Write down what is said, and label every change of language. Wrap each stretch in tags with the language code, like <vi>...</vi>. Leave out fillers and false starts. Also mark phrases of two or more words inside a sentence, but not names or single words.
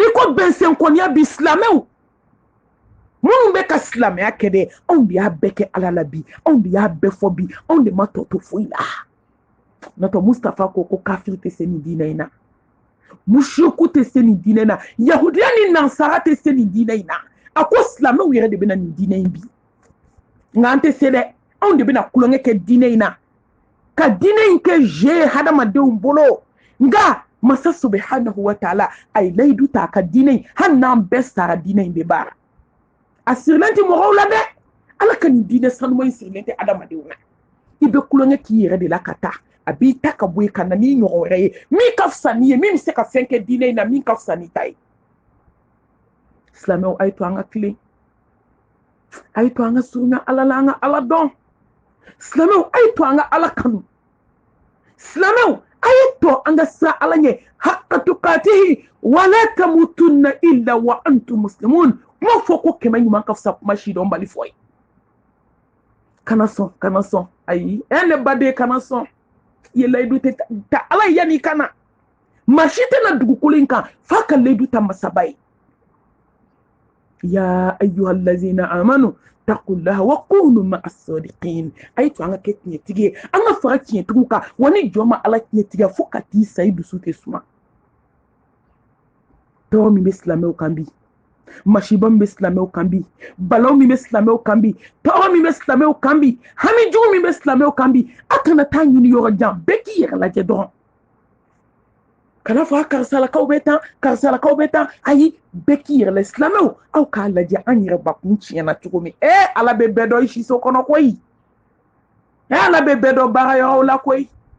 <bm>ko bɛnsɛnkɔniya bi silamɛw minnu bɛ ka silamɛya kɛ dɛ anw de y'a bɛɛ kɛ ala la bi anw de y'a bɛɛ fɔ bi anw de ma tɔ to foyi la n'o Mustafa ko kafiri tɛ se nin diinɛ in na mushiku tɛ se nin diinɛ in na yahudiya ni nansara tɛ se nin diinɛ in na a ko silamɛw yɛrɛ de bɛna nin diinɛ in bi nka an tɛ se dɛ anw de bɛna kulonkɛ kɛ diinɛ in na ka diinɛ in kɛ jeu hadamadenw bolo nka masa</bm> <ar>سبحانه وتعالى</ar> <bm>a ye layidu ta a ka diinɛ in hali n'an bɛɛ sara diinɛ in bɛ baara a sirilen tɛ mɔgɔw la dɛ ala ka nin diinɛ sanuma in sirilen tɛ adamadenw na i bɛ kulonkɛ k'i yɛrɛ de la ka taa a b'i ta ka bɔ yen ka na n'i ɲɔgɔn wɛrɛ ye min ka fisa n'i ye min bɛ se ka fɛn kɛ diinɛ in na min ka fisa n'i ta ye silamɛw a ye to an ka tilen a ye to an ka surunya ala la an ka ala dɔn silamɛw a ye to an ka ala kanu silamɛw a ye to an ka siran ala ɲɛ</bm> <ar>حق تقاته ولا تموتن إلا وأنتم مسلمون</ar> <bm>kuma fɔ ko kɛmɛ ɲuman ka fisa kuma si dɔn bali fɔ ye kana sɔn ayi ne baden kana sɔn i ye layidu ta ala ye yanni i ka na maa si tɛna dugukolo in kan f'a ka layidu ta masaba ye</bm> <ar>يا أيها الذين آمنوا اتقوا الله و كونوا مع الصادقين</ar> <bm>a ye to an ka kɛ tiɲɛtigi ye an ka fara tiɲɛtigiw kan wa ni jɔn ma ala tiɲɛtigiya fo ka t'i sa i dusu tɛ suma tɔɔrɔ min bɛ silamɛw kan bi masiba min bɛ silamɛw kan bi balaw min bɛ silamɛw kan bi tɔɔrɔ min bɛ silamɛw kan bi hami jugu min bɛ silamɛw kan bi a kana taa ɲini yɔrɔ jan bɛɛ k'i yɛrɛ lajɛ dɔrɔn kana fɔ karisalakaw bɛ tan ayi bɛɛ k'i yɛrɛ lajɛ silamɛw aw k'a lajɛ an yɛrɛ bakun tiɲɛna cogo min ala bɛ bɛɛ dɔn i siso kɔnɔ koyi ala bɛ bɛɛ dɔn baarayɔrɔw la koyi</bm>